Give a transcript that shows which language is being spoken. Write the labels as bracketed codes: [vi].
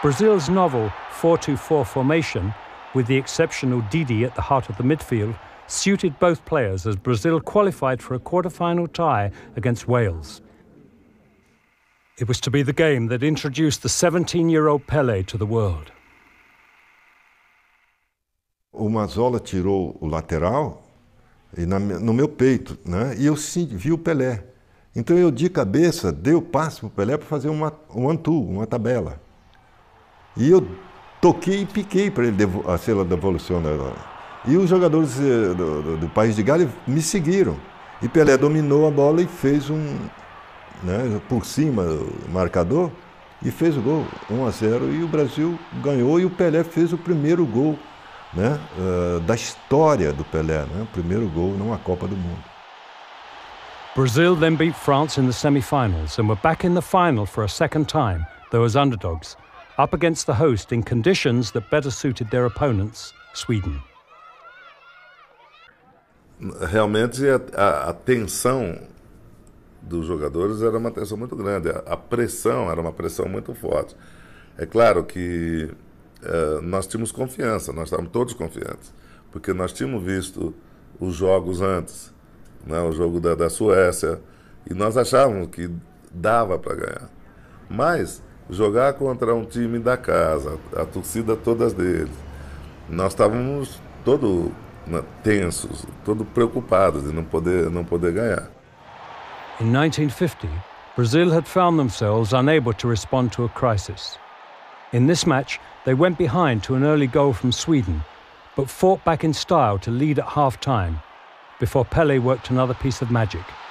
[en] Brazil's novel 4-2-4 formation, with the exceptional Didi at the heart of the midfield, suited both players as Brazil qualified for a quarter-final tie against Wales. It was to be the game that introduced the 17-year-old Pelé to the world. [pt] O Mazzola tirou o lateral no meu peito, né? E eu vi o Pelé. Então eu de cabeça dei o passe para o Pelé para fazer um one-two, uma tabela. E eu toquei e piquei para ele a cela da devolução. E os jogadores do País de Gales me seguiram. E Pelé dominou a bola e fez por cima do marcador, e fez o gol, 1-0, e o Brasil ganhou, e o Pelé fez o primeiro gol, da história do Pelé, o primeiro gol numa Copa do Mundo. [en] Brazil then beat France in the semi-finals and were back in the final for a second time, though as underdogs, up against the host in conditions that better suited their opponents, Sweden. [pt] Realmente a tensão dos jogadores era uma tensão muito grande, a pressão era uma pressão muito forte. É claro que nós tínhamos confiança, nós estávamos todos confiantes, porque nós tínhamos visto os jogos antes, o jogo da Suécia, e nós achávamos que dava para ganhar. Mas jogar contra um time da casa, a torcida todas deles, nós estávamos todos tensos, todos preocupados de não poder ganhar. [en] In 1950, Brazil had found themselves unable to respond to a crisis. In this match, they went behind to an early goal from Sweden, but fought back in style to lead at half-time before Pelé worked another piece of magic.